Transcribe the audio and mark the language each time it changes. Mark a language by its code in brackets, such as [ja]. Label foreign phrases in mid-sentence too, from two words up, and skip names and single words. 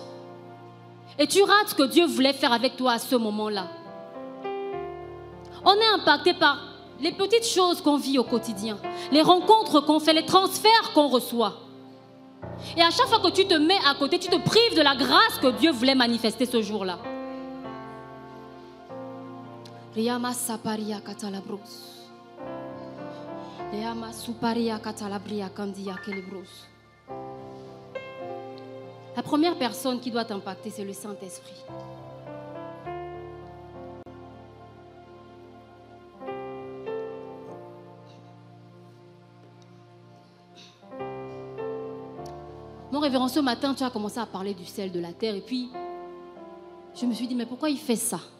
[fr] Et tu rates ce que Dieu voulait faire avec toi à ce moment-là. On est impacté par les petites choses qu'on vit au quotidien, les rencontres qu'on fait, les transferts qu'on reçoit. Et à chaque fois que tu te mets à côté, tu te prives de la grâce que Dieu voulait manifester ce jour-là. Riyama saparia katalabros. Riyama suparia katalabria kandia kelebros. La première personne qui doit t'impacter, c'est le Saint-Esprit. Mon révérend, ce matin, tu as commencé à parler du sel de la terre et puis je me suis dit, mais pourquoi il fait ça?